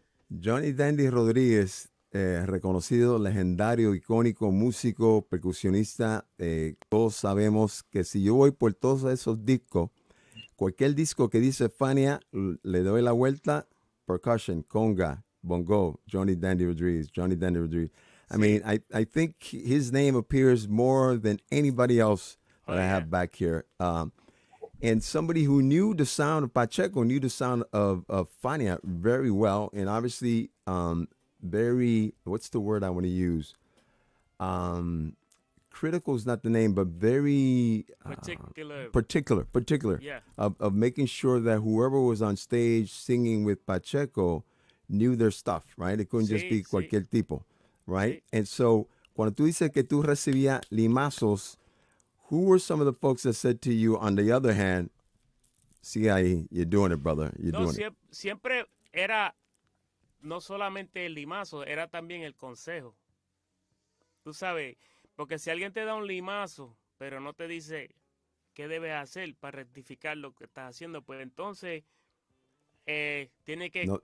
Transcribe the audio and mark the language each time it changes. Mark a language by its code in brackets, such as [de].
[es] Johnny Dandy Rodríguez, reconocido, legendario, icónico, músico, percusionista. Todos sabemos que si yo voy por todos esos discos, cualquier disco que dice Fania, le doy la vuelta, percussion, conga, bongo, Johnny Dandy Rodríguez. [en] I mean, I think his name appears more than anybody else that I have back here. And somebody who knew the sound of Pacheco, knew the sound of Fania very well, and obviously very, what's the word I want to use? Critical is not the name, but very particular Yeah. of making sure that whoever was on stage singing with Pacheco knew their stuff, right? It couldn't just be [es] cualquier tipo, [en] right? And so, [es] cuando tú dices que tú recibías limazos, [en] who were some of the folks that said to you, on the other hand, [es] sigue ahí, [en] you're doing it, brother, you're doing it? [es] Siempre era no solamente el limazo, era también el consejo. Tú sabes, porque si alguien te da un limazo, pero no te dice qué debes hacer para rectificar lo que estás haciendo, pues entonces tiene que...